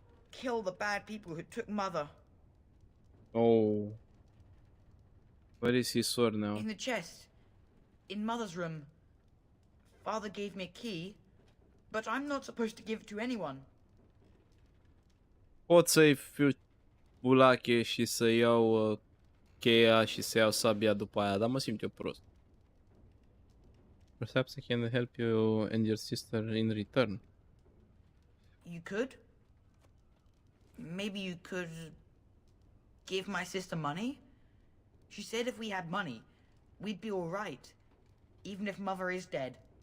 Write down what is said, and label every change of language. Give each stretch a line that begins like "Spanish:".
English: kill the bad people who took Mother. Oh. Where is his sword now? In the chest. In Mother's room. Father gave me a key, but I'm not supposed to give it to anyone.
Romanian: Pot să-i fiu bulache și să iau cheia și să iau sabia după aia, dar mă simt eu prost.
English: Perhaps I can help you and your sister in return. You could? Maybe you could give my sister money? She said if we had money, we'd be all right, even if Mother is dead.